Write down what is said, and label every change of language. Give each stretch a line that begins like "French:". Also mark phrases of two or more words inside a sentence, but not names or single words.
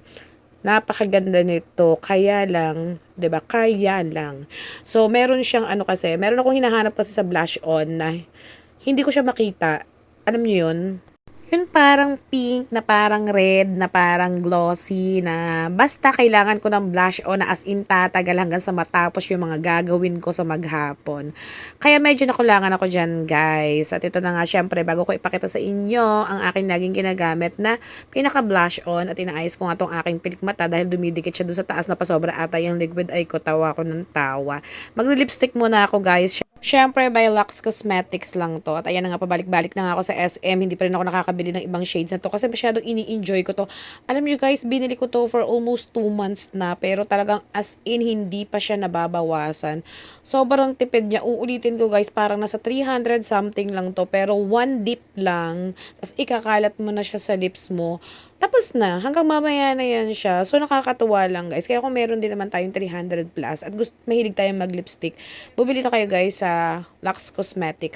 Filipino: Napakaganda nito. Kaya lang, 'di ba? Kaya lang. So, meron siyang kasi, meron akong hinahanap kasi sa
English: blush on
Filipino: na hindi ko siya makita. Alam niyo 'yun? Yun parang pink, na parang red, na parang glossy, na basta kailangan ko ng
English: blush on
Filipino: na
English: as in
Filipino: tatagal hanggang sa matapos yung mga gagawin ko sa maghapon. Kaya medyo nakulangan ako dyan, guys. At ito na nga, syempre, bago ko ipakita sa inyo ang aking laging ginagamit na pinaka-
English: blush on
Filipino: at inaayos ko nga tong aking pilikmata dahil dumidikit siya doon sa taas na pasobra ata yung
English: liquid eye
Filipino: ko. Tawa ko ng tawa. Mag-lipstick muna ako, guys. Siyempre, by Lux Cosmetics lang to. At ayan na nga, pabalik-balik na nga ako sa SM. Hindi pa rin ako nakakabili ng ibang shades na to kasi masyadong ini-enjoy ko to. Alam nyo guys, binili ko to
English: for almost 2 months
Filipino: na. Pero talagang
English: as in,
Filipino: hindi pa siya nababawasan. Sobrang tipid niya. Uulitin ko guys, parang nasa 300 something lang to. Pero
English: one dip
Filipino: lang. Tapos ikakalat mo na siya sa lips mo. Tapos na, hanggang mamaya na yan siya. So, nakakatuwa lang, guys. Kaya kung meron din naman tayong 300 plus at mahilig tayong mag-lipstick, bumili na kayo, guys, sa Lux Cosmetics.